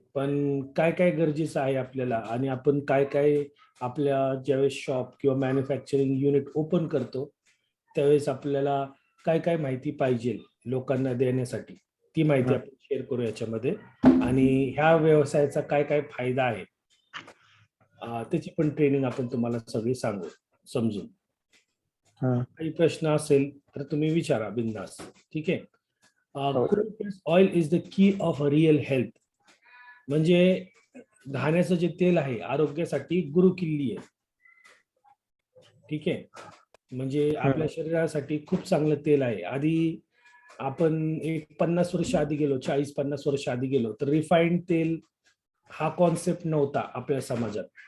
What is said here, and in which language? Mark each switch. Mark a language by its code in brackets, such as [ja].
[mr] पण काय काय गरजेचं आहे आपल्याला, आणि आपण काय काय आपल्या ज्यावेळेस शॉप किंवा मॅन्युफॅक्चरिंग युनिट ओपन करतो त्यावेळेस आपल्याला काय काय माहिती पाहिजे लोकांना देण्यासाठी, ती माहिती हं. आपण शेअर करू याच्यामध्ये. आणि ह्या व्यवसायाचा काय काय फायदा आहे त्याची पण ट्रेनिंग आपण तुम्हाला सगळी सांगू समजून. हं. काही प्रश्न असेल तर तुम्ही विचारा बिंदास. ठीक आहे. हो. [en] Cold press oil is the key of real health. [mr] म्हणजे घाण्याचं जे तेल आहे आरोग्यासाठी गुरु किल्ली आहे. ठीक आहे. म्हणजे हं, आपल्या शरीरासाठी खूप चांगलं तेल आहे. आधी आपण एक 50 वर्ष आधी गेलो, 40-50 वर्ष आधी गेलो, तर रिफाईंड तेल हा कॉन्सेप्ट नव्हता आपल्या समाजात.